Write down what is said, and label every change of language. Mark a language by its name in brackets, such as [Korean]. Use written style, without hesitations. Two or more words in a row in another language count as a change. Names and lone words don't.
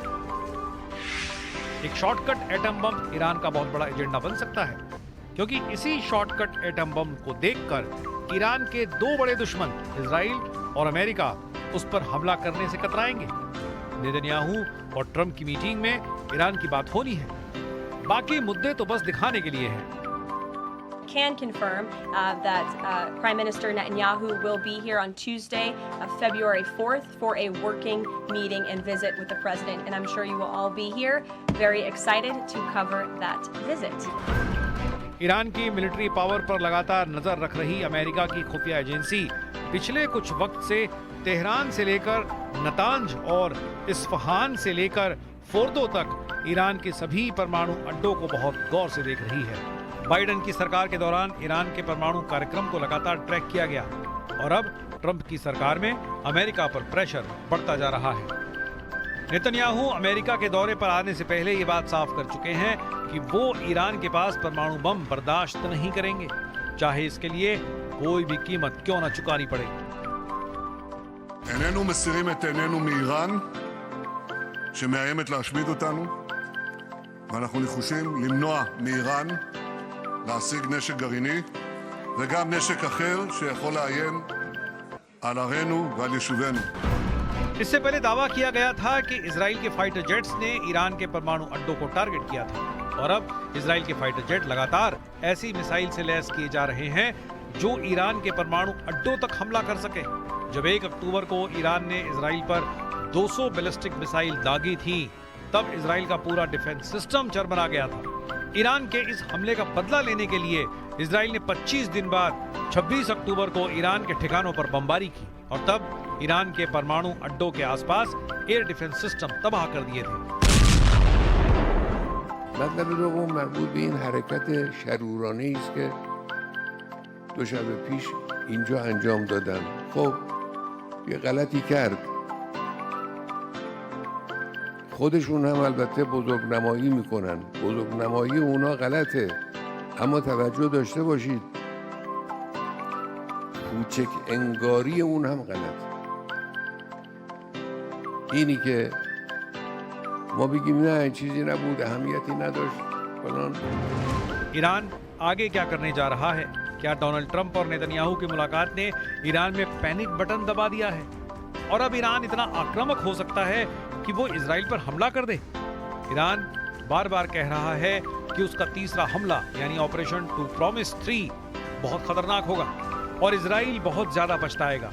[Hindi] एक [English] shortcut atom bomb [Hindi] ईरान का बहुत बड़ा एजेंडा बन सकता है, क्योंकि इसी [English] shortcut atom bomb [Hindi] को देखकर ईरान के दो बड़े दुश्मन इजराइल और अमेरिका उस पर हमला करने से कतराएंगे। नेतन्याहू और ट्रंप की मीटिंग में ईरान की बात होनी है, बाकी मुद्दे तो बस दिखाने के लिए हैं। [English] Can confirm that Prime Minister Netanyahu will be here on Tuesday, February 4th, for a working meeting and visit with the President, and I'm sure you will all be here, very excited to cover that visit. [Hindi] ईरान की [English] military power [Hindi] पर लगातार नजर रख रही अमेरिका की खुफिया एजेंसी पिछले कुछ वक्त से तेहरान से लेकर नतांज और इस्फहान से लेकर फोर्दो तक ईरान के सभी परमाणु अड्डों को बहुत गौर से देख रही है। बाइडेन की सरकार के दौरान ईरान के परमाणु कार्यक्रम को लगातार ट्रैक किया गया और अब ट्रंप की सरकार में अमेरिका पर प्रेशर बढ़ता जा रहा है। नेतन्याहू अमेरिका के दौरे पर आने से पहले ये बात साफ कर चुके हैं कि वो ईरान के पास परमाणु बम बर्दाश्त नहीं करेंगे, चाहे इसके लिए कोई भी कीमत क्यों न चुकानी पड़े। [Hebrew] איננו מסירים את עינינו מאיראן שמאיימת להשמיד אותנו, ואנחנו נחושים למנוע מאיראן להשיג נשק גרעיני וגם נשק אחר שיכול לאיים על ערינו ועל יישובינו. [Hindi] इससे पहले दावा किया गया था कि इजराइल के [English] fighter jets [Hindi] ने ईरान के परमाणु अड्डों को टारगेट किया था और अब इजराइल के [English] fighter jet [Hindi] लगातार ऐसी मिसाइल से लैस किए जा रहे हैं जो ईरान के परमाणु अड्डों तक हमला कर सके। जब 1 अक्टूबर को ईरान ने इजराइल पर 200 [English] ballistic missile [Hindi] दागी थी, तब इजराइल का पूरा [English] defense system [Hindi] चरमरा गया था। ईरान के इस हमले का बदला लेने के लिए इजराइल ने 25 दिन बाद 26 अक्टूबर को ईरान के ठिकानों पर बमबारी की और तब ईरान के परमाणु अड्डों के आसपास [English] air defense system [Hindi] तबाह कर दिए थे। [Persian] مطلب دوم مربوط به این حرکت شرورانه است که دو شب پیش اینجا انجام دادن. خب یه غلطی کرد، خودشون هم البته بزرگنمایی میکنن، بزرگنمایی اونا غلطه، اما توجه داشته باشید کوچک انگاری اون هم غلطه. اینی که ما بگیم نه چیزی نبود، اهمیتی نداشت فلان. [Hindi] ईरान आगे क्या करने जा रहा है? क्या डोनाल्ड ट्रंप और नेतन्याहू की मुलाकात ने ईरान में [English] panic button [Hindi] दबा दिया है और अब ईरान इतना आक्रामक हो सकता है कि वो इजराइल पर हमला कर दे? ईरान बार बार कह रहा है कि उसका तीसरा हमला यानी ऑपरेशन टू प्रॉमिस 3 बहुत खतरनाक होगा और इजराइल बहुत ज्यादा पछताएगा।